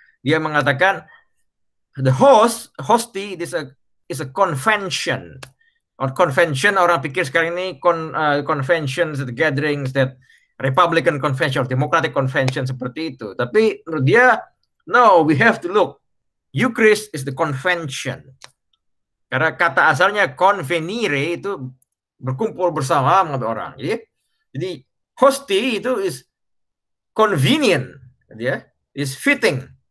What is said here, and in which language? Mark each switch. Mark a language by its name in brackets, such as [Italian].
[Indonesian] Dia mengatakan [English] the hosti is a convention. Or convention, [Indonesian] orang pikir sekarang ini [English] conventions, the gatherings, that Republican convention, Democratic convention [Indonesian] seperti itu. Tapi menurut dia, [English] no, we have to look. Eucharist is the convention. [Indonesian] Karena kata asalnya convenire itu berkumpul bersama menurut orang. Jadi hosti itu [English] is convenient, [Indonesian] ya, [English] is fitting.